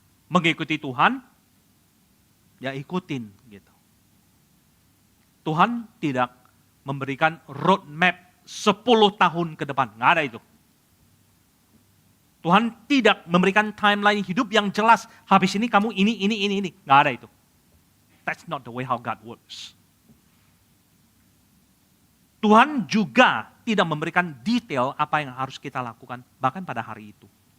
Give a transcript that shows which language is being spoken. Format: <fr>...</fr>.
<id>Mengikuti Tuhan, ya ikutin gitu. Tuhan tidak memberikan roadmap 10 tahun ke depan, nggak ada itu. Tuhan tidak memberikan timeline hidup yang jelas. Habis ini kamu ini. Nggak ada itu.</id> <en>That's not the way how God works.</en> <id>Tuhan juga tidak memberikan detail apa yang harus kita lakukan, bahkan pada hari itu.</id>